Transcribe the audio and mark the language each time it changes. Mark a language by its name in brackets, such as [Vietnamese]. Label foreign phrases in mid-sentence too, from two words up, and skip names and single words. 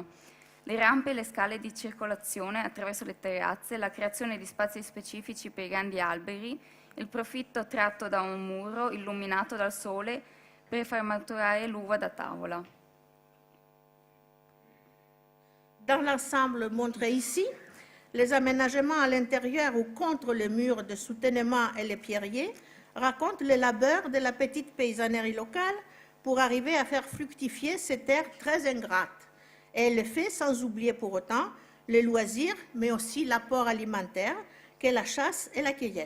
[Italian] Le rampe e le scale di circolazione attraverso le terrazze, la creazione di spazi specifici per i grandi alberi, il profitto tratto da un muro illuminato dal sole per far maturare l'uva da tavola. [French] Dans l'ensemble montré ici, les aménagements à l'intérieur ou contre les murs de soutènement et les pierriers racontent les labeurs de la petite paysannerie locale pour arriver à faire fructifier ces terres très ingrates. Et elle le fait sans oublier pour autant les loisirs, mais aussi l'apport alimentaire qu'est la chasse et la cueillette.